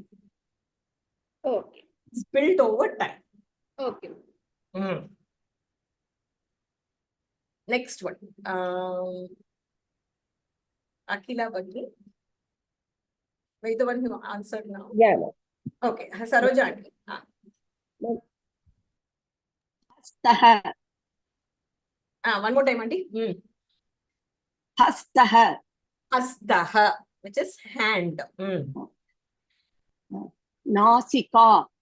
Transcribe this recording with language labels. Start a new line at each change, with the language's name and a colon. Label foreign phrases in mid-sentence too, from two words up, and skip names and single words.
English: Okay. It's built over time. Okay. Next one. Akhila Bhagini. Were you the one who answered now? Yeah. Okay. Saroja Aunty. Staha. One more time, Aunty. Hastaha. Hastaha, which is hand. Nasika.